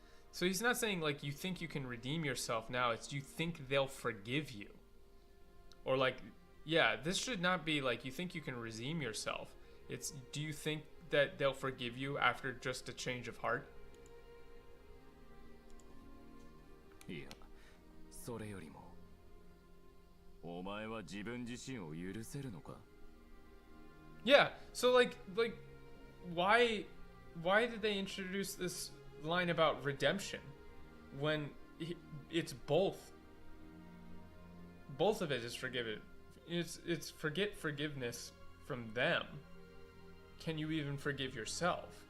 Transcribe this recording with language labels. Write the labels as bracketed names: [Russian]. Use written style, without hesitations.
[English] So he's not saying, like, you think you can redeem yourself now. It's you think they'll forgive you. Or, like, yeah, this should not be, like, you think you can redeem yourself. It's, do you think that they'll forgive you after just a change of heart? [Japanese] いや、それよりも、お前は自分自身を許せるのか? [English] Yeah, so like why did they introduce this line about redemption when it's both of it is forgiven? It's forgiveness from them. Can you even forgive yourself?